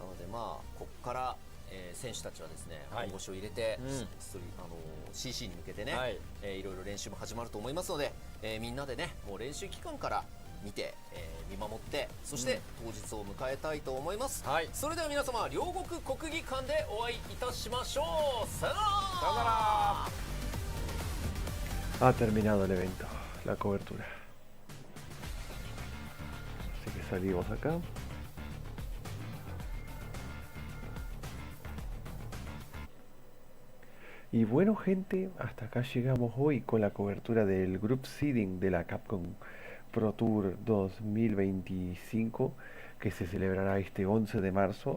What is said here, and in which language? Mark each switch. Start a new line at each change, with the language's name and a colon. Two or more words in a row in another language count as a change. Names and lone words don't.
Japanese: なのでまあここから選手たちはですね、本腰を入れて、CC に向けてね、いろいろ練習も始まると思いますので、みんなでねもう練習期間から見て、見守って、そして当日を迎えたいと思います、それでは皆様両国国技館でお会いいたしましょう。さよなら。さよなら。
Spanish: Ha terminado el evento, la cobertura. Así que salimos acá. Y bueno gente, hasta acá llegamos hoy con la cobertura del Group Seeding de la Capcom Pro Tour 2025 que se celebrará este 11 de marzo.